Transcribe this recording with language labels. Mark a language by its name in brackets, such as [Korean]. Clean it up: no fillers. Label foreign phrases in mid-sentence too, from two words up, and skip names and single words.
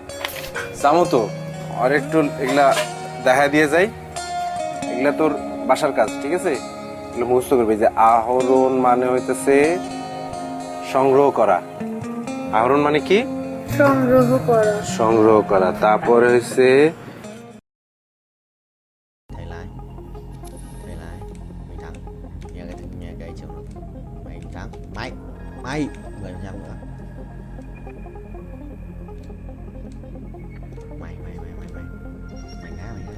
[Bangla] যাবো তো, আর একটু এগুলা দেখা দিয়ে যাই। এগুলা তোর বাসার কাজ, ঠিক আছে? এগুলো মুখস্থ করবি। যে আহরণ মানে হইতেছে সংগ্রহ করা। আহরণ মানে কি? সংগ্রহ করা। সংগ্রহ করা। তারপরে হইছে [Vietnamese] Thầy Lai, mày thắng. Nghe cái chừng mày thắng. Mày 10% nữa. Mày ngã.